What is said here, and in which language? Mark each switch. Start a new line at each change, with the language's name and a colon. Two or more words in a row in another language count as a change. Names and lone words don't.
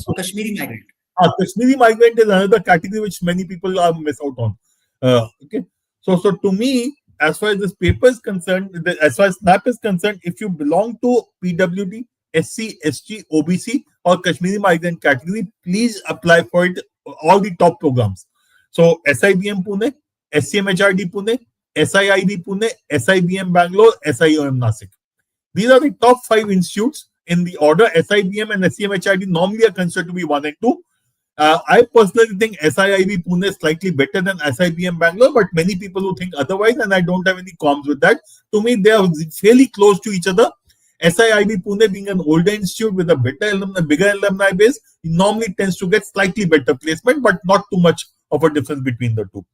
English: Kashmiri migrant is another category which many people miss out on. Okay, so to me, as far as this paper is concerned, as far as SNAP is concerned, if you belong to PWD, SC, ST, OBC, or Kashmiri migrant category, please apply for it. All the top programs. So SIBM Pune, SCMHRD Pune, SIIB Pune, SIBM Bangalore, SIOM Nasik. These are the top 5 institutes in the order. SIBM and SCMHRD normally are considered to be 1 and 2. I personally think SIIB Pune is slightly better than SIBM Bangalore, but many people who think otherwise, and I don't have any qualms with that. To me, they are fairly close to each other. SIIB Pune, being an older institute with a bigger alumni base, normally tends to get slightly better placement, but not too much of a difference between the two.